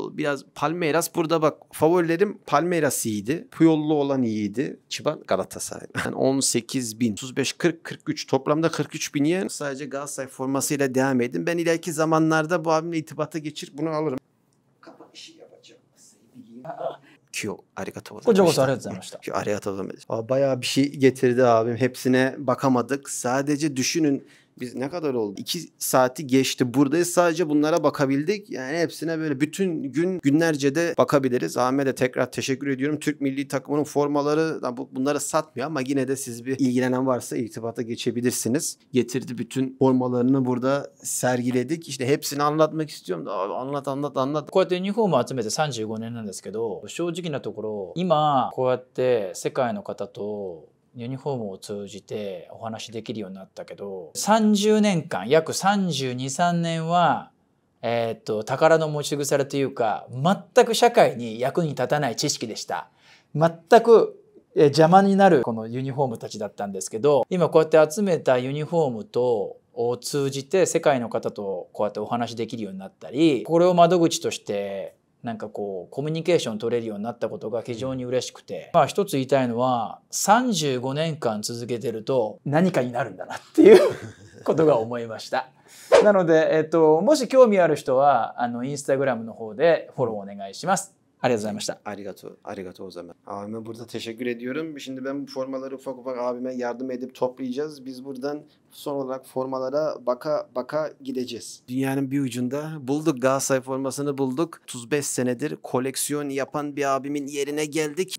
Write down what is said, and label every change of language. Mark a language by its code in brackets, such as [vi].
[tr] Biraz Palmeiras burada bak, favorilerim Palmeiras iyiydi. Puyollu olan iyiydi. Chiba Galatasaray. Yani 18.000, 35, 40, 43 toplamda 43.000 yen. Sadece Galatasaray formasıyla devam edin. Ben ileriki zamanlarda bu abimle irtibata geçir bunu alırım. Kapanışı yapacağım. Kyo, [ja] arigato こちらこそありがとうございました。 [tr] Bayağı bir şey getirdi abim. Hepsine bakamadık. Sadece düşünün Biz ne kadar oldu? 2 saati geçti. Buradayız, sadece bunlara bakabildik. Yani hepsine böyle bütün gün günlerce de bakabiliriz. Ahmet'e tekrar teşekkür ediyorum. Türk milli takımının formaları bunları satmıyor ama yine de siz bir ilgilenen varsa irtibata geçebilirsiniz. Getirdi, bütün formalarını burada sergiledik. İşte hepsini anlatmak istiyorum da anlat. [ja] こうやってユニフォームを集めて35年なんですけど、正直なところ、今こうやって世界の方とユニフォームを通じてお話できるようになったけど、30年間、約32、3年は、宝の持ち腐れというか、全く社会に役に立たない知識でした。全く邪魔になるこのユニフォームたちだったんですけど、今こうやって集めたユニフォームを通じて世界の方とこうやってお話できるようになったり、これを窓口としてなんかこうコミュニケーション取れるようになったことが非常に嬉しくて、まあ一つ言いたいのは35年間続けてると何かになるんだなっていうことが思いました。なので、もし興味ある人はインスタグラムの方でフォローお願いします。ありがとうございました。 Arigato [tr] o zaman. Abime burada teşekkür ediyorum. Şimdi ben bu formaları ufak ufak abime yardım edip toplayacağız. Biz buradan son olarak formalara baka gideceğiz. Dünyanın bir ucunda bulduk, Galatasaray formasını bulduk. 35 senedir koleksiyon yapan bir abimin yerine geldik.